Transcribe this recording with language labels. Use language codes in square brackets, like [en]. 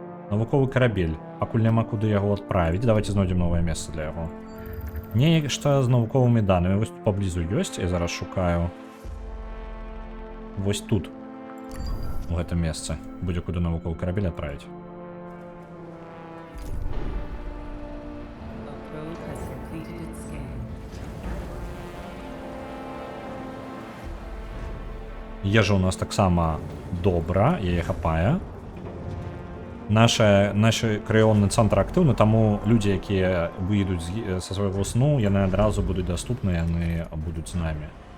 [be] Навуковы карабель. Пакуль няма куды яго адправіць, давайте знойдзем новае месца для яго. Нешта з навуковымі данымі вось тут паблізу ёсць, я зараз шукаю. Вось тут, у гэтым месцы, будзе куды навуковы карабель адправіць. [en] A probe has completed its scan. [be] Ежа у нас таксама добра, яе хапае. Нашы крыённы цэнтр актыўны, таму людзі, якія выйдуць са свайго сну, яны адразу будуць даступны, яны будуць з намі.